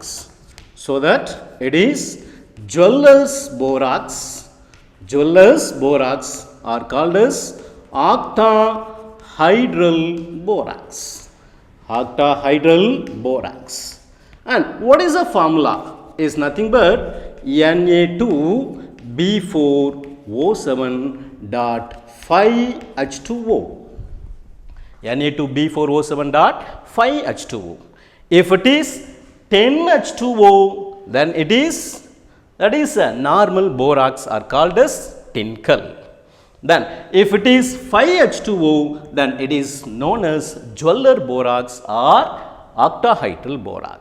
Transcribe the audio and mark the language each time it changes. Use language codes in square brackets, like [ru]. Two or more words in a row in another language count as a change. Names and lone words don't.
[en] So that it is Jeweller's borax. Jeweller's borax are called as octahedral borax. Octahedral borax. And what is the formula? Is nothing but Na2B4O7.5H2O. Na2B4O7.5H2O. If it is 10H2O, then it is, that is a normal borax are called as tinkle. Then if it is 5H2O, then it is known as Jeweler borax or octahedral borax.